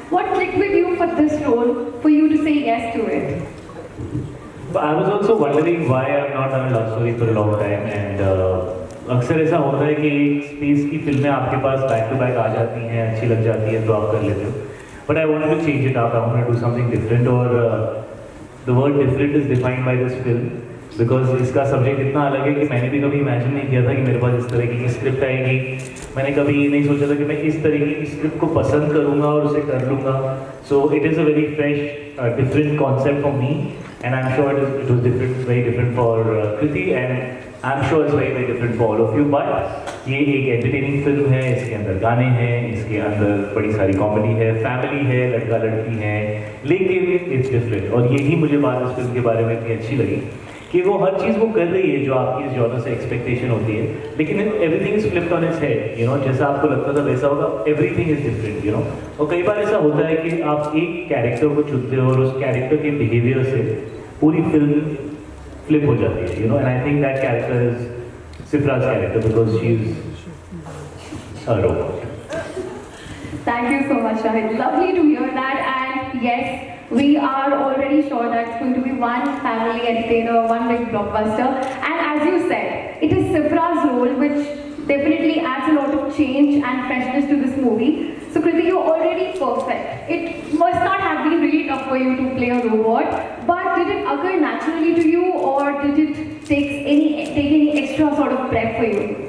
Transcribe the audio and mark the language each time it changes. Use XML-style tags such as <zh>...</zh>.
<en>What clicked with you for this role, for you to say yes to it? I was also wondering why I've not done a love story for a long time, and</en> <hi>अक्सर ऐसा होता है कि एक space की फिल्में आपके पास back to back आ जाती हैं, अच्छी लग जाती है तो आप कर लेते हो.</hi> <en>But I wanted to change it up. I wanted to do something different, और the word different is defined by this film because</en> <hi>इसका सब्जेक्ट इतना अलग है कि मैंने भी कभी इमेजिन नहीं किया था कि मेरे पास इस तरह की स्क्रिप्ट आएगी. मैंने कभी नहीं सोचा था कि मैं इस तरीके की स्क्रिप्ट को पसंद करूँगा और उसे कर लूँगा.</hi> <en>So it is a very fresh different concept for me, and I'm sure it was different, very different for Kriti, and I'm sure it's very different for all of you.</en> <hi>But ये एक entertaining film है, इसके अंदर गाने हैं, इसके अंदर बड़ी सारी कॉमेडी है, फैमिली है, लड़का लड़की है, लेकिन</hi> <en>it's different.</en> <hi>और यही मुझे बात इस फिल्म के बारे में इतनी अच्छी लगी कि वो हर चीज़ वो कर रही है जो आपकी इस जॉनर से एक्सपेक्टेशन होती है, लेकिन</hi> <en>Everything is flipped on its head.</en> <hi>You know, जैसा आपको लगता था वैसा होगा.</hi> <en>Everything is different.</en> <hi>You know, और कई बार ऐसा होता है कि आप एक कैरेक्टर को चुनते हो और उस कैरेक्टर के बिहेवियर से पूरी फिल्म फ्लिप हो जाती है.</hi> <en>You know, and I think that character is Sifra's character because she is a robot. Thank you so much, Shahid. Lovely to hear that. And yes, we are already sure that it's going to be one family entertainer, one big blockbuster. And as you said, it is Sifra's role which definitely adds a lot of change and freshness to this movie. So Kriti, you're already perfect. It must not have been really tough for you to play a robot, but did it occur naturally to you, or did it take any extra sort of prep for you?</en>